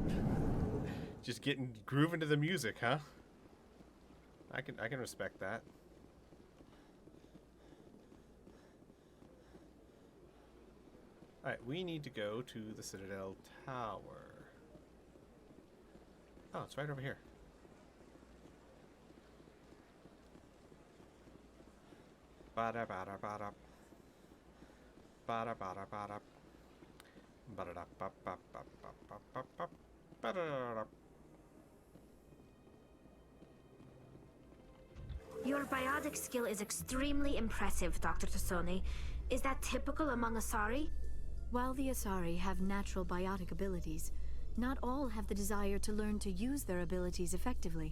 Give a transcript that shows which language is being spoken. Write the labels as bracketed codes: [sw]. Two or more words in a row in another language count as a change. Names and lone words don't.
[en] Just getting grooving to the music, huh? I can respect that. Alright, we need to go to the Citadel Tower. Oh, it's right over here. Bada bada bada. Bada bada bada. Bada da ba ba ba ba ba ba ba. Bada da da. Your biotic skill is extremely impressive, Dr. Tassoni. Is that typical among Asari? While the Asari have natural biotic abilities, not all have the desire to learn to use their abilities effectively.